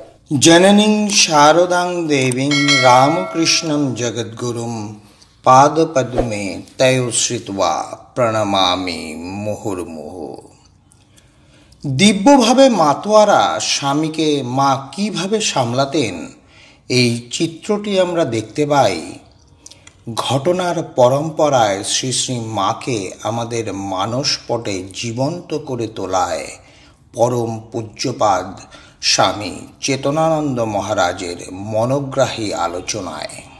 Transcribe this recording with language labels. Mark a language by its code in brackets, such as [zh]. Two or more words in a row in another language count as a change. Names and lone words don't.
[sa] जननीं शारदां देवीं रामकृष्णं जगद्गुरुं पादपद्मे तयो श्रित्वा প্রণমামি মুহুর্মুহু। [bn] দিব্যভাবে মাতোয়ারা স্বামীকে মা কিভাবে সামলাতেন এই চিত্রটি আমরা দেখতে পাই। ঘটনার পরম্পরায় শ্রী শ্রী মাকে আমাদের মানসপটে জীবন্ত করে তোলায় পরম পূজ্যপাদ স্বামী চেতনানন্দ মহারাজের মনোগ্রাহী আলোচনায়।